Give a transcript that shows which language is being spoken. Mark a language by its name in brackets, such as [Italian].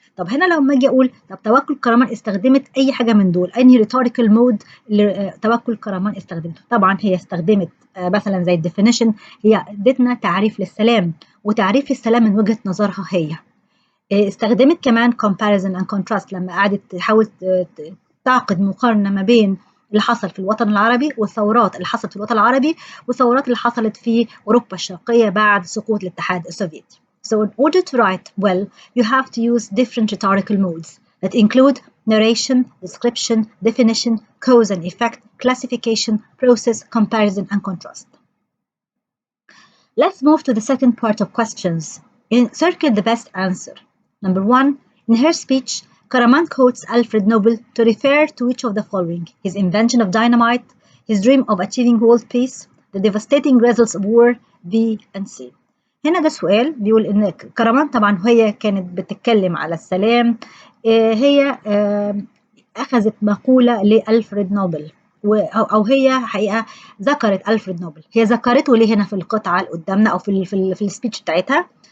[Arabic] طب هنا لما اجي اقول طب توكل كرمان استخدمت اي حاجه من دول، انهي ريتوريكال مود اللي توكل كرمان استخدمته؟ طبعا هي استخدمت مثلا زي الديفينيشن، هي ادتنا تعريف للسلام وتعريف السلام من وجهه نظرها هي. استخدمت كمان comparison and contrast لما قعدت تحاول تعقد مقارنه ما بين اللي حصل في الوطن العربي والثورات اللي حصلت في الوطن العربي والثورات اللي حصلت في أوروبا الشرقية بعد سقوط الاتحاد السوفيتي. [English] So in order to write well, you have to use different rhetorical modes that include narration, description, definition, cause and effect, classification, process, comparison, and contrast. Let's move to the second part of questions. Circle the best answer. Number 1, in her speech, Karaman quotes Alfred Nobel to refer to each of the following: his invention of dynamite, his dream of achieving world peace, the devastating results of war, B and C. [Arabic] هنا ده سؤال بيقول إن كرمان طبعا هي كانت بتتكلم على السلام، هي أخذت مقولة لألفريد نوبل أو هي حقيقة ذكرت ألفريد نوبل. هي ذكرته ليه هنا في القطعة اللي قدامنا أو في السبيتش بتاعتها؟